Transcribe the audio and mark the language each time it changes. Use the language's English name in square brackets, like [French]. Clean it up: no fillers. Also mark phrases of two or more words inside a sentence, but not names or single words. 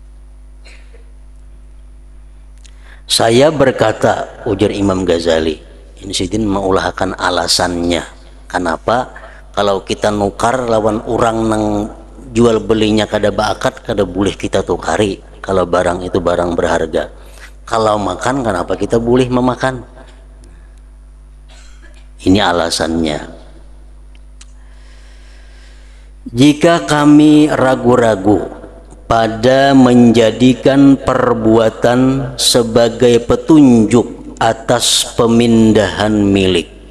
[Indonesian] Saya berkata, ujar Imam Ghazali, [Banjar] Ini Sidin mengulahkan alasannya. [Indonesian] Kenapa? [Banjar] Kalau kita nukar lawan orang nang jual belinya kada bakat, kada boleh kita tukari. [Indonesian] Kalau barang itu barang berharga. Kalau makan, kenapa kita boleh memakan? Ini alasannya. Jika kami ragu-ragu pada menjadikan perbuatan sebagai petunjuk atas pemindahan milik,